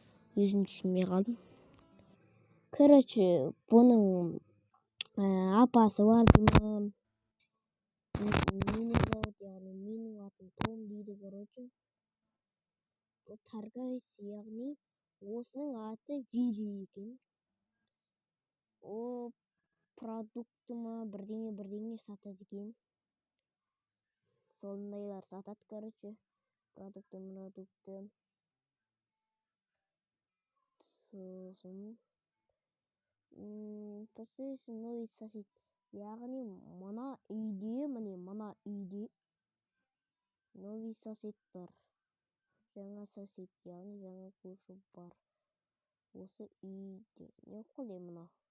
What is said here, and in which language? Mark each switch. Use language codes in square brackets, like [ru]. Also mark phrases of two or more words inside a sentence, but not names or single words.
[kk] өзім түсінбей қалдым. Короче, бұның апасы бар деймін. [ru] Меня зовут, [kk] яғни менің атым Том дейді. Короче, бұл торговец, яғни осының аты Вилли екен. О продукты ма бірдеңе сатады екен. Сондайлар сатады, короче. [ru] Продукты. Сосын посредством новый сосед. [kk] Яғни мына үйде [ru] новый сосед [kk] бар. Жаңа сосед, яғни жаңа көрші бар. Осы үйде. Не қылды мына?